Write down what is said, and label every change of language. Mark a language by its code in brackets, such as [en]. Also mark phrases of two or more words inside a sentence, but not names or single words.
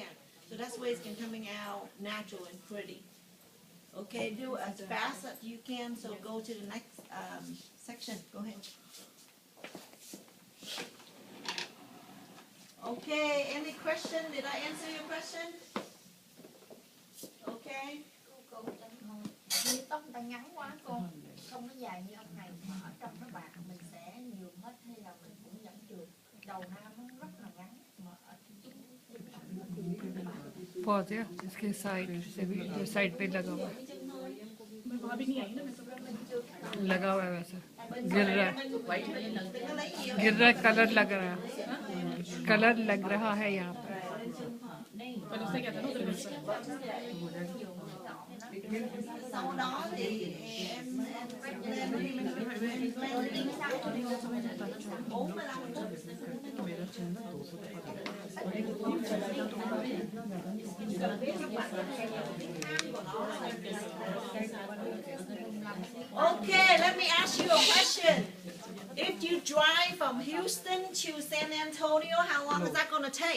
[en] So that's why it's can coming out natural and pretty. Okay, do as fast as you can. So go to the next section. Go ahead. Okay, any question? Did I answer your question? Okay. [vi] Cô như tóc người ta ngắn quá cô, không có dài như ông này mà ở trong nó bạc mình sẽ nhiều hết hay là mình cũng vẫn được. Đầu nam nó rất là ngắn mà ở trên tóc nó thì bạc. [hi] Pause या इसके साइड से भी जो साइड पे लगा हुआ है लगा हुआ है वैसा गिर रहा है कलर लग रहा है कलर लग रहा है यहाँ पे [vi] Sau đó thì em lên 45 phút. [en] Okay, let me ask you a question. If you drive from Houston to San Antonio, how long is that going to take?